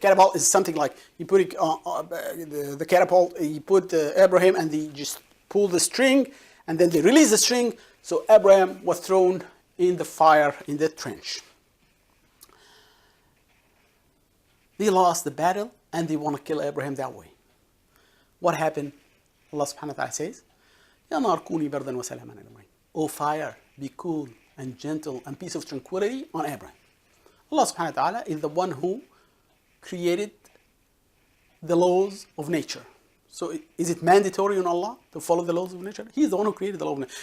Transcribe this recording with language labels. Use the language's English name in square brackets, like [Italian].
[English] Catapult is something like you put it the catapult, you put Ibrahim, and they just pull the string, and then they release the string. So Ibrahim was thrown in the fire in the trench. They lost the battle, and they want to kill Ibrahim that way. What happened? [Arabic] Allah subhanahu wa ta'ala says, يَا نَارْ كُونِي بَرْدًا وَسَلَامًا عَلَى إِبْرَاهِيمَ. [English] O fire, be cool and gentle and peace of tranquility on Ibrahim. Allah subhanahu wa ta'ala is the one who created the laws of nature. So is it mandatory on Allah to follow the laws of nature? He's the one who created the law of nature.